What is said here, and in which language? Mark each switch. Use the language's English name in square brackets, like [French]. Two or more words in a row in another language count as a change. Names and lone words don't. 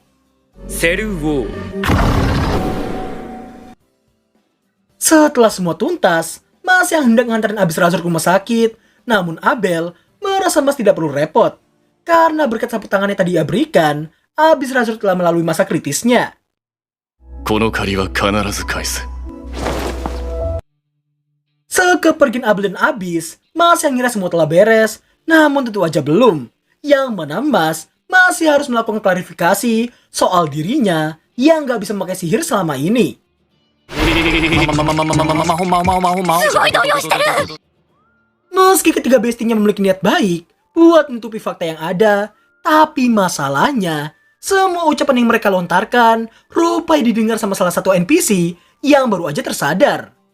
[Indonesian] Seruwo. Setelah semua tuntas, Mas yang hendak nganterin Abyss Razor ke rumah sakit, namun Abel merasa Mas tidak perlu repot. Karena berkat sapu tangan yang tadi ia berikan, Abyss Razor telah melalui masa kritisnya. [Japanese] この借りは必ず返す [Indonesian] Sekepergian Abel dan Abyss, Mas yang ngira semua telah beres, namun tentu aja belum. Yang mana Mas masih harus melakukan klarifikasi soal dirinya yang gak bisa memakai sihir selama ini. Meski ketiga bestinya memiliki niat baik buat menutupi fakta yang ada, tapi masalahnya semua ucapan yang mereka lontarkan rupanya didengar sama salah satu NPC yang baru aja tersadar.